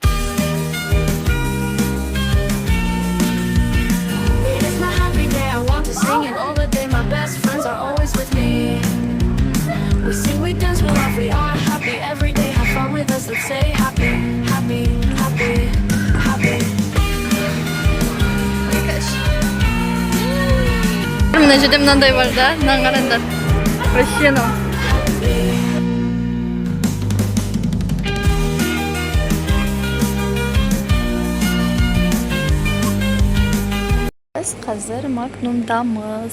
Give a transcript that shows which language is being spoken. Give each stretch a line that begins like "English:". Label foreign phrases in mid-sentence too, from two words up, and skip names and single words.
English: It is my happy day, I want to sing it all the day. My best friends are always with me. We sing, we dance, we laugh, we are happy every day. Have fun with us, let's say happy, happy, happy, happy.
Kazakh: Мына жерде мынандай бар да, мынаны қараңдар.
Russian: Вообще ну.
Kazakh: Біз қазір Магнумдамыз.